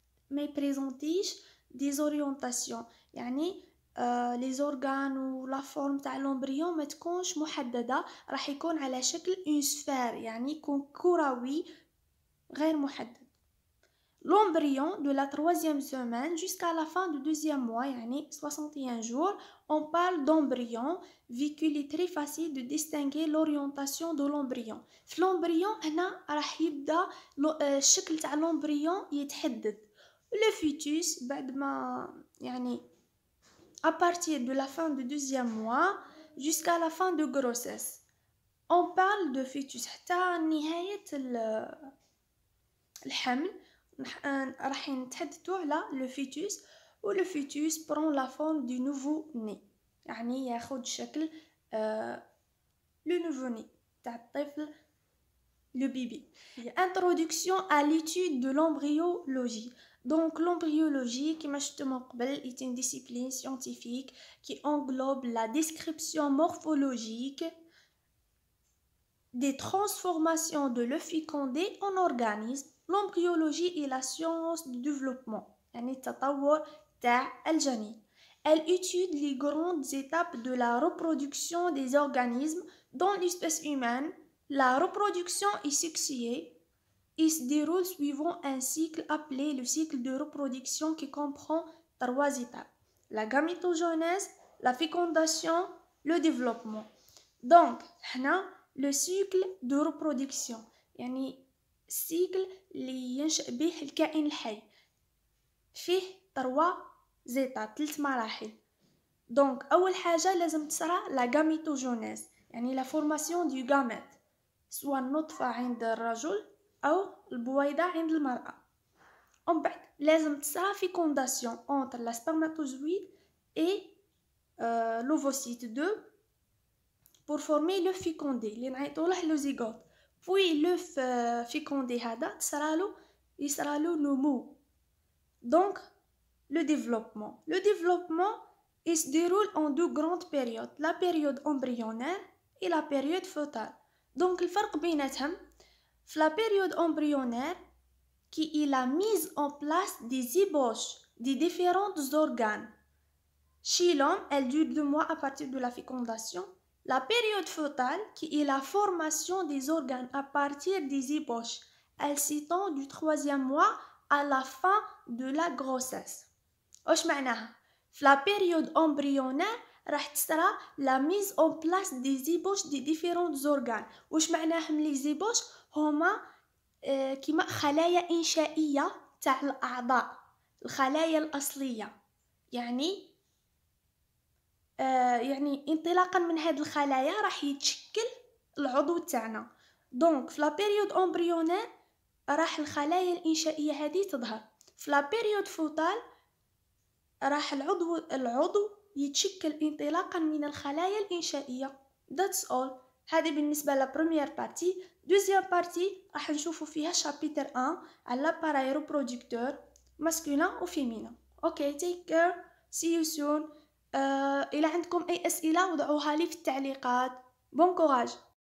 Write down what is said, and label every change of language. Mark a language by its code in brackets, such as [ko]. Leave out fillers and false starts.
[ar] ما يبريزونتيش [fr] des orientations. [ar] يعني les organes و la forme تاع l'embryon ما تكونش محددة، راح يكون على شكل [fr] une sphère [ar] يعني يكون كروي غير محدد. [fr] L'embryon de la 3e semaine jusqu'à la fin du 2e mois, [ar] يعني [fr] 61 jours, on parle d'embryon, vu qu'il est très facile de distinguer l'orientation de l'embryon. [ar] في l'embryon هنا راح يبدا الشكل تاع l'embryon يتحدد. Le fœtus بعد ما يعني à partir de la fin du 2e mois jusqu'à la fin de grossesse. [fr] On parle de fœtus [ar] حتى نهاية الحمل راح نتحدثوا على لو فيتوس. و لو فيتوس [fr] prend la forme du nouveau-né [ar] يعني ياخذ شكل لو nouveau-né تاع الطفل [fr] le bébé. Introduction à l'étude de l'embryologie. Donc l'embryologie [ar] كما شفتوا من قبل [fr] est une discipline scientifique qui englobe la description morphologique des transformations de l'œuf fécondé en organisme. L'embryologie est la science du développement [ar] يعني التطور تاع الجنين. [fr] Elle étudie les grandes étapes de la reproduction des organismes. Dans l'espèce humaine, la reproduction est sexuée et se déroule suivant un cycle appelé le cycle de reproduction qui comprend 3 étapes: la gamétogenèse, la fécondation, le développement. [ar] Donc هنا [fr] le cycle de reproduction [ar] يعني السيكل اللي ينشأ به الكائن الحي فيه 3 مراحل. دونك اول حاجه لازم تصرى لا غاميتوجينيز يعني لا فورماسيون دو غاميت سواء النطفه عند الرجل او البويضه عند المراه. ومن بعد لازم تصرى فيكونداسيون [fr] entre la spermatozoïde et l'ovocyte 2 pour former le fécondé [ar] اللي نعيطولوه [fr] le zygote. Puis le fécondé [ar] هذا يصرالو نمو. [fr] Donc le développement. Le développement il se déroule en 2 grandes périodes, la période embryonnaire et la période fœtale. Donc [ar] الفرق بيناتهم في [fr] la période embryonnaire qui est la mise en place des ébauches des différents organes. Chez l'homme, elle dure 2 mois à partir de la fécondation. La période fœtale qui est la formation des organes à partir des ébauches. Elle s'étend du 3e mois à la fin de la grossesse. [ar] واش معناها؟ في [fr] la période embryonnaire [ar] راح تصرى [fr] la mise en place des ébauches des différents organes. [ar] واش معناهم لي زيبوش؟ هما كيما خلايا إنشائية تاع الأعضاء، الخلايا الأصلية يعني يعني انطلاقا من هذه الخلايا راح يتشكل العضو تاعنا. دونك في [fr] la période embryonnaire [ar] راح الخلايا الإنشائية هذه تظهر. في [fr] la période fœtale [ar] راح العضو يتشكل انطلاقا من الخلايا الإنشائية. [en] That's all. [ar] هذه بالنسبة لا première partie. [fr] Deuxième partie [ar] راح نشوفوا فيها [fr] chapitre 1 على l'appareil reproducteur masculin و féminin. [en] Okay, take care. See you soon. [ar] إلى عندكم أي أسئلة وضعوها لي في التعليقات. [fr] Bon courage.